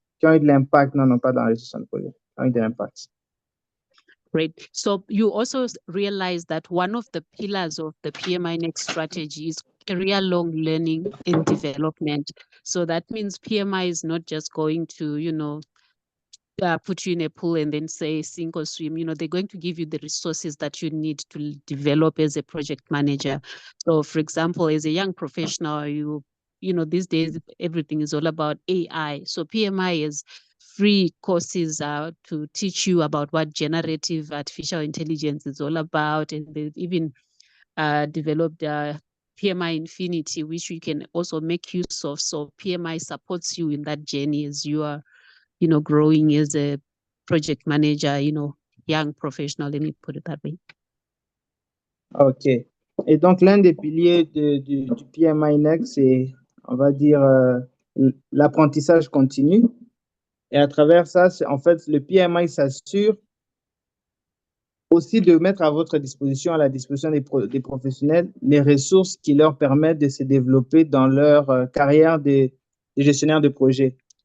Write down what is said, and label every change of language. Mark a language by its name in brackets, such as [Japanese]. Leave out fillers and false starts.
[French] Qui ont eu de l'impact, non, pas dans la gestion de projet, qui ont eu de l'impact. [English] Great. So you also realize that one of the pillars of the PMI Next strategy is career-long learning and development. So that means PMI is not just going to, put you in a pool and then say sink or swim. They're going to give you the resources that you need to develop as a project manager. So, for example, as a young professional, these days everything is all about AI. So PMI is free courses to teach you about what generative artificial intelligence is all about, and they've even developed PMI Infinity, which you can also make use of. So PMI supports you in that journey as you are growing as a project manager, young professional, let me put it that way. OK. [French] Et donc, l'un des piliers du PMI Next, c'est, on va dire, l'apprentissage continu. Et à travers ça, en fait, le PMI s'assure aussi de mettre à votre disposition, à la disposition des professionnels, les ressources qui leur permettent de se développer dans leur carrière de gestionnaire de projet.